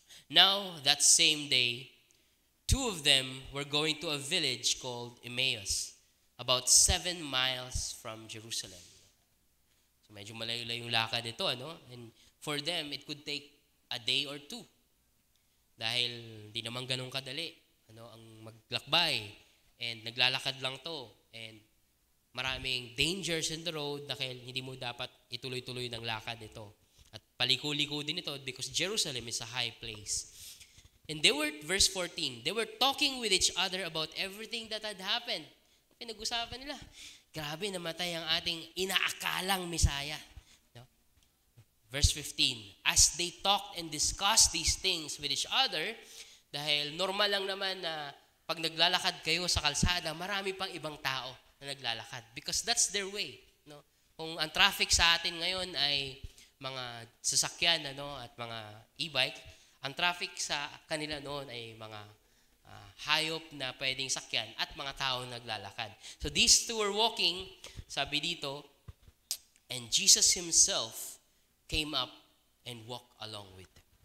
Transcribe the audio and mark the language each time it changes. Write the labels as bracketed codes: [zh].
[en] Now, that same day, 2 of them were going to a village called Emmaus, about 7 miles from Jerusalem. So [tl] medyo malayo-layo yung lakad ito, ano? [en] And for them, it could take a day or 2. [tl] Dahil di naman ganun kadali, ang maglakbay. And naglalakad lang to. And maraming [en] dangers in the road [tl] dahil hindi mo dapat ituloy-tuloy ng lakad ito. At paliko-liko din ito [en] because Jerusalem is a high place. And they were, verse 14, they were talking with each other about everything that had happened. [tl] Pinag-usapan nila, grabe, namatay ang ating inaakalang Misaya. No? [en] Verse 15, as they talked and discussed these things with each other, [tl] dahil normal lang naman na pag naglalakad kayo sa kalsada, marami pang ibang tao na naglalakad. [en] Because that's their way. No? [tl] Kung ang traffic sa atin ngayon ay mga sasakyan at mga e-bike, ang traffic sa kanila noon ay mga hayop na pwedeng sakyan at mga tao naglalakad. [en] So these two were walking, [tl] sabi dito, [en] and Jesus himself came up and walked along with them.